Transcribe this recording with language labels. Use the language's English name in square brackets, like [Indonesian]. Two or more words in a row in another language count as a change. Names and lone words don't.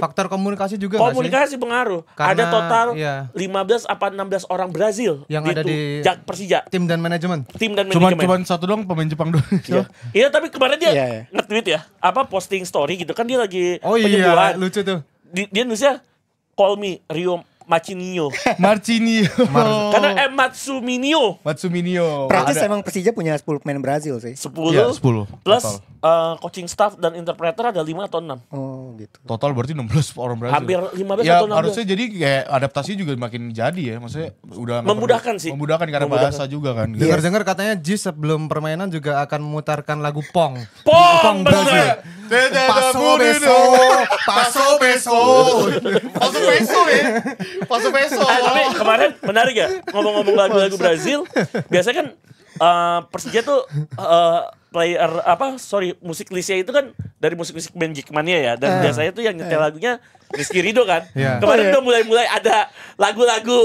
[Indonesian] Faktor komunikasi juga nggak sih? komunikasi pengaruh. Karena, Ada total iya. 15 apa 16 orang Brazil Yang ada di Persija, tim dan manajemen. tim dan Cuman manajemen. satu doang pemain Jepang doang. Iya. Iya, tapi kemarin dia Iya, iya. nge-tweet ya, posting story gitu kan, dia lagi Oh iya, penyembuhan. lucu tuh. Dia nulisnya [English] call me [Indonesian] Rio Macinio. Marcinio. Karena Matsuminio Matsuminio. Praktis Ada. emang Persija punya 10 pemain Brazil sih. 10, Iya, 10 plus total. [English] coaching staff [Indonesian] dan interpreter ada 5 atau 6. Oh gitu. Total berarti 16 orang Brazil. Hampir 15 ya, atau 16. harusnya jadi kayak adaptasi juga makin jadi ya. Maksudnya udah nggak Memudahkan perlu- sih. Memudahkan karena Memudahkan. bahasa juga kan. Iya. Dengar-dengar katanya Jis sebelum permainan juga akan memutarkan lagu Pong. Pong Brazil. bener. Paso beso, paso beso. Paso peso ya. Paso peso. Tapi kemarin menarik ya, ngomong-ngomong lagu-lagu Brazil, biasanya kan Persija tuh musik listnya itu kan dari musik-musik band Jackmania ya, dan biasanya tuh yang nyetel lagunya Rizky Ridho kan. Iya. Kemarin udah mulai ada lagu-lagu